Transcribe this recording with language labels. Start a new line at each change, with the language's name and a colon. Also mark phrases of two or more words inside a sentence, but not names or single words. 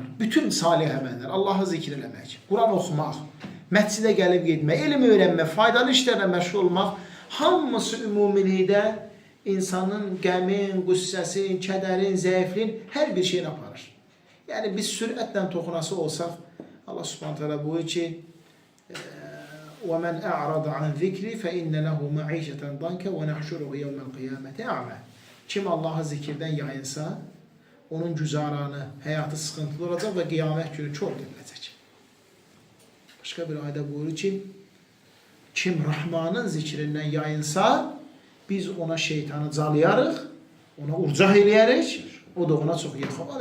Azerbaijani: Bütün salih əməllər, Allahı zikr eləmək, Quran oxumaq, məscidə gəlib getmək, elm öyrənmək, faydalı işlərlə məşğul olmaq, hamısı ümumilikdə insanın qəmin, qüssəsin, kədərin, zəifliyin hər bir şeyini aparır. Yəni biz sürətlə toxunası olsaq,
Arabic: الله سبحانه تعالى
Azerbaijani: buyurur ki,
Arabic: وَمَنْ أَعْرَضَ عَنْ ذِكْرِ فَإِنَّ لَهُ مَعِيشَةً ضَنْكَ وَنَحْشُرُهُ يَوْمَ الْقِيَامَةِ أَعْمَى.
Azerbaijani: Kim Allah'ı zikirdən yayınsa, onun güzaranı, həyatı sıxıntılı olacaq və qiyamət günü çox demələcək. Başqa bir ayda buyurur ki, kim Rahmanın zikrindən yayınsa, biz ona şeytanı calayarıq, ona urcaq eləyərik, o da ona çox yaxın.